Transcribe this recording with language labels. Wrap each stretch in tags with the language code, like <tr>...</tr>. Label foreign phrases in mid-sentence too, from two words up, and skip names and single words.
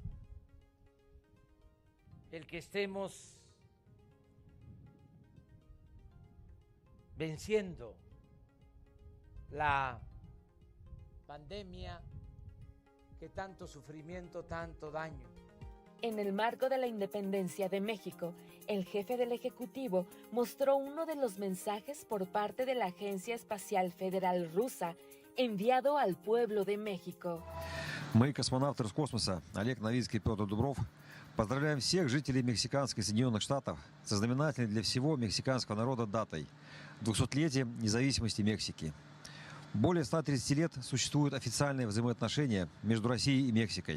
<es>el que estemos venciendo la pandemia que tanto sufrimiento, tanto daño. En el marco de la independencia de México, el jefe del Ejecutivo mostró uno de los mensajes por parte de la Agencia Espacial Federal Rusa enviado al pueblo de México.</es> <ru>Мы, космонавты Роскосмоса Олег Новицкий и Петр Дубров, поздравляем всех жителей мексиканских Соединенных Штатов со знаменательной для всего мексиканского народа датой – 200-летием независимости Мексики. Более 130 лет существуют официальные взаимоотношения между Россией и Мексикой.</ru>